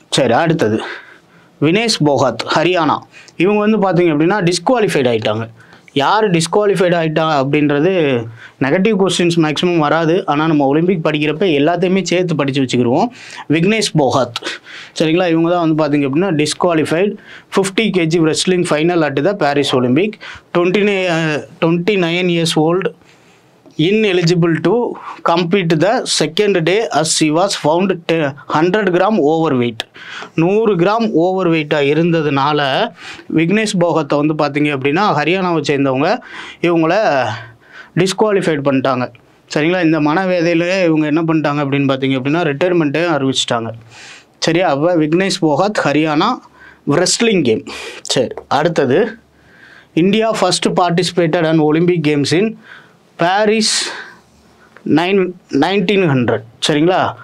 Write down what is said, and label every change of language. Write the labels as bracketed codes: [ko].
[ta] சரி, அடுத்தது வினேஷ் போகாத், ஹரியானா. இவங்க வந்து பார்த்தீங்க அப்படின்னா டிஸ்குவாலிஃபைட் ஆகிட்டாங்க. யார் டிஸ்குவாலிஃபைட் ஆகிட்டா அப்படின்றது [en] negative questions maximum [ta] வராது. ஆனால் நம்ம ஒலிம்பிக் படிக்கிறப்ப எல்லாத்தையுமே சேர்த்து படித்து வச்சுக்கிடுவோம். விக்னேஷ் போகாத். சரிங்களா, இவங்க தான் வந்து பார்த்திங்க அப்படின்னா [en] Disqualified 50 kg wrestling final at the Paris Olympic. 29 years old, ineligible to compete the second day as she was found 100 gram overweight. [ta] 100 gram over வெயிட்டாக இருந்ததுனால விக்னேஷ் போகத்தை வந்து பார்த்திங்க அப்படின்னா ஹரியானாவை சேர்ந்தவங்க இவங்கள டிஸ்குவாலிஃபைட் பண்ணிட்டாங்க. சரிங்களா, இந்த மனவேதையிலே இவங்க என்ன பண்ணிட்டாங்க அப்படின்னு பார்த்திங்க அப்படின்னா ரிட்டையர்மெண்ட்டே அறிவிச்சிட்டாங்க. சரியா? அப்போ விக்னேஷ் போகாத் ஹரியானா ரெஸ்லிங் கேம். சரி, அடுத்தது [en] India first participated and Olympic games in Paris 1900. [ta] சரிங்களா?